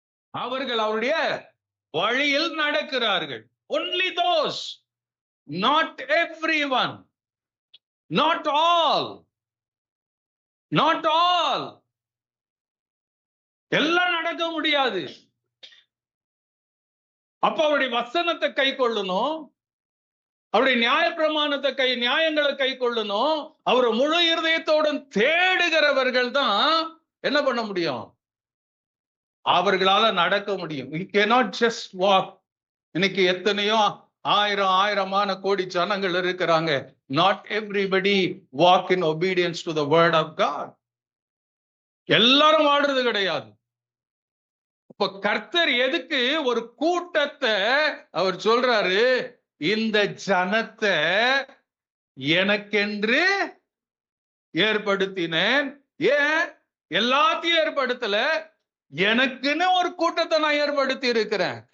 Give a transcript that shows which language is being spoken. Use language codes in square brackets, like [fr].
[ta] அவர்கள் அவருடைய வழியில் நடக்கிறார்கள். [en] only those, not everyone, not all, not all. [ta] எல்லாம் நடக்க முடியாது. அப்ப அவருடைய வசனத்தை கை கொள்ளணும், அவருடைய நியாயப்பிரமாணத்தை நியாயங்களை கை கொள்ளணும். அவரை முழு இருதயத்தோடு தேடுகிறவர்கள் தான் என்ன பண்ண முடியும்? அவர்களால நடக்க முடியும். [en] we cannot just walk. [ta] இன்னைக்கு எத்தனையோ ஆயிரமான கோடி ஜனங்கள் இருக்கிறாங்க. [en] not everybody walk in obedience to the word of God. [ta] எல்லாரும் வாடுறது கிடையாது. இப்ப கர்த்தர் எதுக்கு ஒரு கூட்டத்தை அவர் சொல்றாரு, இந்த ஜனத்தை எனக்கென்று ஏற்படுத்தினேன். ஏன் எல்லாத்தையும் ஏற்படுத்தல, எனக்குன்னு ஒரு கூட்டத்தை நான் ஏற்படுத்தி இருக்கிறேன்.